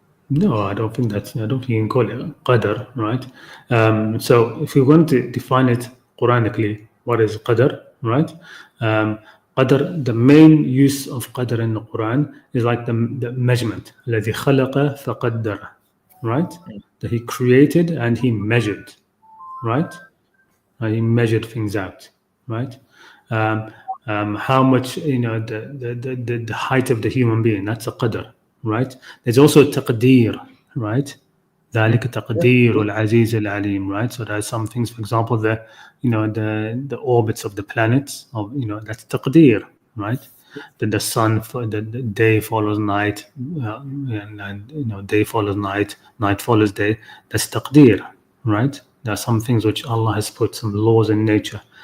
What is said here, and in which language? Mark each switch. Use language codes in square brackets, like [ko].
[en] No, I don't think you can call it qadr, right? So if you want to define it Quranically, what is qadr, right? Qadr, the main use of qadr in the Quran is like the measurement. [ar] الذي خلق فقدر, [en] right? That he created and he measured, right? He measured things out, right? How much, the height of the human being, that's a qadr, right? There's also taqdeer, right? [ar] ذلك تقدير العزيز العليم, [en] right? So there's some things, for example, the orbits of the planets, that's taqdeer, right? That the sun, the day follows night, and day follows night, night follows day. That's taqdeer, right? There are some things which Allah has put some laws in nature.